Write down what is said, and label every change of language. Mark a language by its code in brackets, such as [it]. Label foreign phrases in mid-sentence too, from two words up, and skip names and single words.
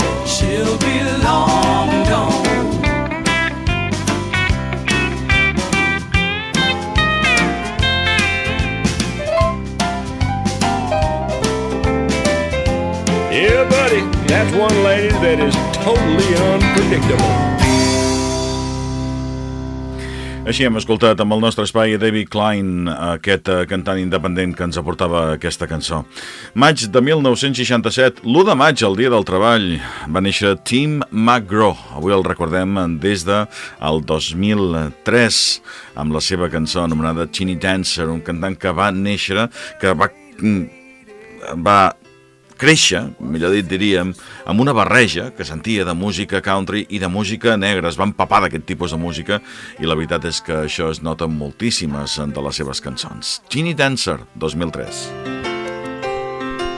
[en] She'll be long gone. Yeah, buddy, that's one lady that is totally unpredictable. [ca] Així hem escoltat amb el nostre espai David Klein, aquest cantant independent que ens aportava aquesta cançó. Maig de 1967, l'1 de maig, el dia del treball, va néixer Tim McGraw. Avui el recordem des del 2003 amb la seva cançó anomenada Teeny Dancer, un cantant que va néixer, que va créixer, millor dit diríem, amb una barreja que sentia de música country i de música negra. Es va empapar d'aquest tipus de música i la veritat és que això es nota en moltíssimes de les seves cançons. Teeny Dancer, 2003.